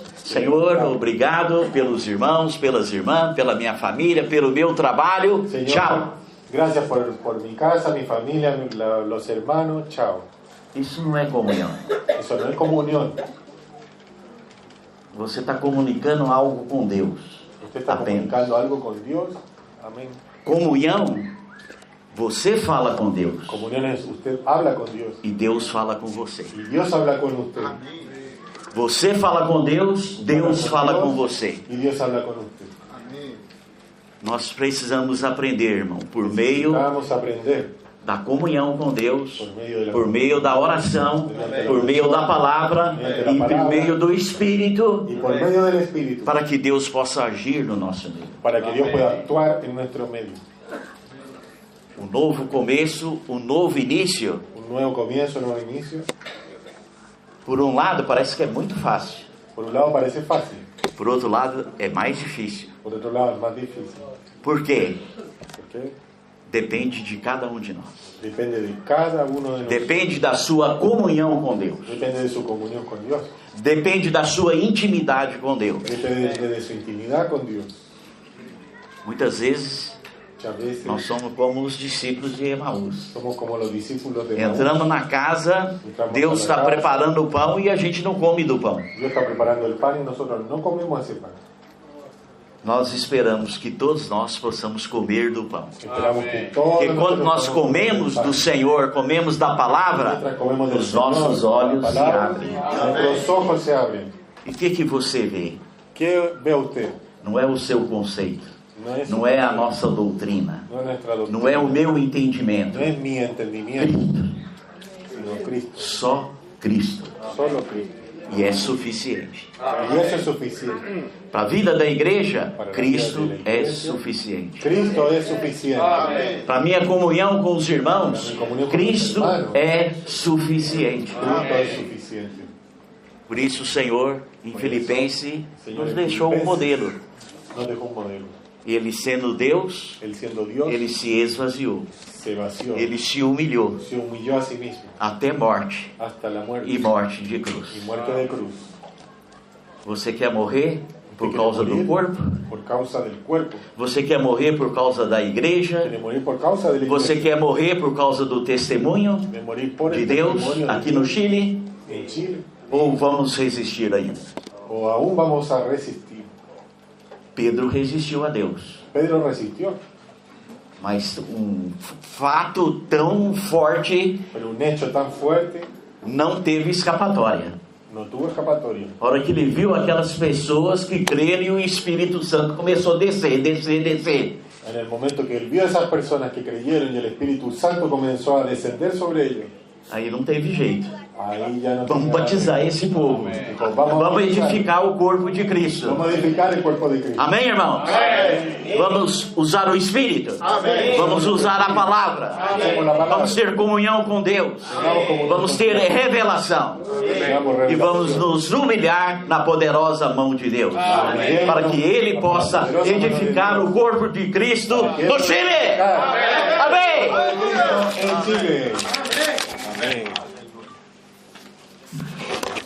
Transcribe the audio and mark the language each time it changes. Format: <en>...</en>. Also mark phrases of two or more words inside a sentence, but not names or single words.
<pt>Senhor, obrigado pelos irmãos, pelas irmãs, pela minha família, pelo meu trabalho.</pt> <es>Señor,</es> <pt>Tchau.</pt> <es>gracias por mi casa, mi familia, los hermanos. Chao.</es> <pt>Isso não é comunhão.</pt> <es>Eso no es comunión.</es> <pt>Você está comunicando algo com Deus.</pt> <es>Usted está</es> <pt>Apenas.</pt> <es>comunicando algo con Dios. Amén.</es> <pt>Comunhão, você fala com Deus</pt> <es>Comunión es usted habla con Dios</es> <pt>e Deus fala com você.</pt> <es>y Dios habla con usted.</es> <pt>Você fala com Deus, Deus fala com você.</pt> <es>Y Dios habla con usted.</es> <pt>Nós precisamos aprender, irmão, por meio</pt> <es>Vamos a aprender</es> <pt>da comunhão com Deus, por meio da oração, por meio da palavra e por meio do Espírito,</pt> <es>y por medio del Espíritu</es> <pt>para que Deus possa agir no nosso meio.</pt> <es>para que Dios pueda actuar en nuestro medio.</es> <pt>Um novo começo, um novo início,</pt> <es>Un nuevo comienzo, un nuevo inicio.</es> <pt>por um lado parece que é muito fácil,</pt> <es>Por un lado parece fácil,</es> <pt>por outro lado é mais difícil.</pt> <es>por otro lado es más difícil.</es> <pt>Por quê?</pt> <es>Porque</es> <pt>Depende de cada um de nós.</pt> <es>depende de cada uno de nosotros.</es> <pt>Depende da sua comunhão com Deus.</pt> <es>Depende de su comunión con Dios.</es> <pt>Depende da sua intimidade com Deus.</pt> <es>Depende de su intimidad con Dios.</es> <pt>Muitas vezes</pt> <es>Muchas veces</es> <pt>nós somos como os discípulos de Emaús.</pt> <es>somos como los discípulos de Maús.</es> <pt>Entramos na casa, Deus está preparando o pão e a gente não come do pão.</pt> <es>Dios está preparando el pan y nosotros no comemos ese pan.</es> <pt>Nós esperamos que todos nós possamos comer do pão.</pt> <es>Esperamos que todos</es> <pt>Porque quando</pt> <es>nosotros</es> <pt>nós comemos do Senhor, comemos da palavra,</pt> <es>mientras comemos del</es> <pt>os</pt> <es>Señor,</es> <pt>nossos</pt> <es>la</es> <pt>olhos se</pt> <es>palabra,</es> <pt>abrem.</pt> <es>nuestros ojos se abren.</es> <pt>E o que você vê?</pt> <es>¿Qué ve usted?</es> <pt>Não é o seu conceito, não é a nossa doutrina,</pt> <es>no es nuestra doctrina,</es> <pt>não é o meu entendimento.</pt> <es>no es mi entendimiento, sino Cristo,</es> <pt>Só Cristo.</pt> <es>solo Cristo.</es> <pt>E é suficiente.</pt> <es>Y eso es suficiente.</es> <pt>Para a vida da igreja, Para a Cristo vida da é igreja, suficiente.</pt> <es>Cristo es suficiente.</es> <pt>Para a minha comunhão com os irmãos, Cristo é suficiente.</pt> <es>Cristo es suficiente.</es> <pt>Por isso o Senhor, em Filipenses, nos deixou um modelo.</pt> <es>Nos dejó un modelo.</es> <pt>Ele sendo Deus,</pt> <es>Él siendo Dios,</es> <pt>ele se esvaziou.</pt> <es>se vació,</es> <pt>Ele se humilhou</pt> <es>se humilló a sí mismo</es> <pt>até morte</pt> <es>hasta la muerte</es> <pt>e morte de cruz.</pt> <es>y muerte de cruz.</es> <pt>Você quer morrer por</pt> <es>Usted</es> <pt>causa</pt> <es>quiere</es> <pt>do</pt> <es>morir</es> <pt>corpo?</pt> <es>por causa del cuerpo.</es> <pt>Você quer morrer por causa da igreja?</pt> <es>Quiere morir por causa del</es> <pt>Você quer morrer por causa do testemunho</pt> <es>de morir por</es> <pt>de</pt> <es>el</es> <pt>Deus</pt> <es>testimonio de</es> <pt>aqui no</pt> <es>Dios</es> <pt>Chile?</pt> <es>en Chile,</es> <pt>Ou vamos resistir ainda?</pt> <es>o aún vamos a resistir.</es> <pt>Pedro resistiu a Deus.</pt> <es>Pedro resistió,</es> <pt>Mas um fato tão forte</pt> <es>pero un hecho tan fuerte</es> <pt>não teve escapatória.</pt> <es>no tuvo escapatoria.</es> <pt>A hora que ele viu aquelas pessoas que creram e o Espírito Santo começou a descer.</pt> <es>En el momento que él vio a esas personas que creyeron y el Espíritu Santo comenzó a descender sobre ellos,</es> <pt>Aí não teve jeito.</pt> <es>Ahí ya no</es> <pt>Vamos</pt> <es>tiene</es> <pt>batizar esse povo.</pt> <es>nada.</es> <pt>Vamos edificar o corpo de Cristo.</pt> <es>Vamos a edificar el cuerpo de Cristo.</es> <pt>Amém, irmãos? Vamos usar o Espírito. Vamos usar a palavra. Vamos ter comunhão com Deus. Vamos ter revelação. E vamos nos humilhar na poderosa mão de Deus. Para que Ele possa edificar o corpo de Cristo no Chile. Amém.</pt> <es>En Chile. Amén.</es>